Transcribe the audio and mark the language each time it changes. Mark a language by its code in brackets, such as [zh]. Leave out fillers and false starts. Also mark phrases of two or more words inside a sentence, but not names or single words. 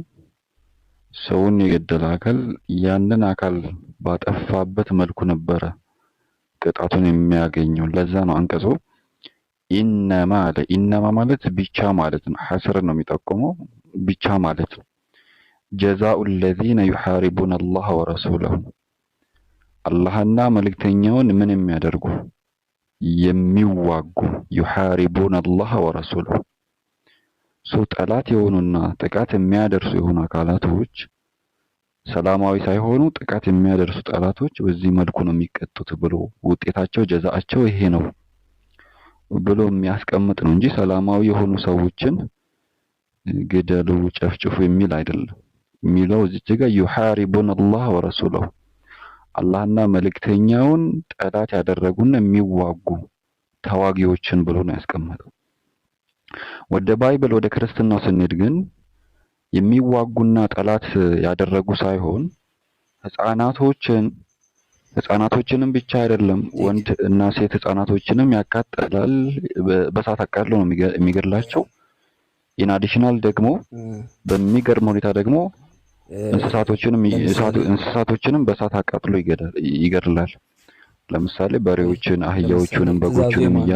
[am] ሰውን የገደለ አካል ያንን አካል ባጠፋበት መልኩ ነበረ ቅጣቱን የሚያገኘው። ለዛ ነው አንቀጹ ኢነማ ማለት ብቻ ማለት ነው። ሐስር ነው የሚጠቁመው ብቻ ማለት ነው። ጀዛኡ [ar] الذين يحاربون الله ورسوله [am] አላህና መልእክተኛውን ምን የሚያደርጉ የሚዋጉ [ar] يحاربون الله ورسوله [am] ጠላት የሆኑና ጥቃት የሚያደርሱ የሆኑ አካላቶች ሰላማዊ ሳይሆኑ ጥቃት የሚያደርሱ ጠላቶች በዚህ መልኩ ነው የሚቀጡት ብሎ ውጤታቸው ጀዛአቸው ይሄ ነው ብሎ የሚያስቀምጥ ነው እንጂ ሰላማዊ የሆኑ ሰዎችን ግደሉ፣ ጨፍጭፉ የሚል አይደለም። የሚለው እዚህ ጋር [ar] يحاربون الله ورسوله [am] አላህና መልእክተኛውን ጠላት ያደረጉና የሚዋጉ ተዋጊዎችን ብሎ ነው ያስቀመጠው። ወደ ባይብል ወደ ክርስትናው ስንሄድ ግን የሚዋጉና ጠላት ያደረጉ ሳይሆን ህፃናቶችን ህፃናቶችንም ብቻ አይደለም ወንድ እና ሴት ህፃናቶችንም ያቃጥላል። በእሳት አቃጥሎ ነው የሚገድላቸው። [en] in additional [am] ደግሞ በሚገርም ሁኔታ ደግሞ እንስሳቶችንም በእሳት አቃጥሎ ይገድላል። ለምሳሌ በሬዎችን፣ አህያዎቹንም፣ በጎቹንም እያለ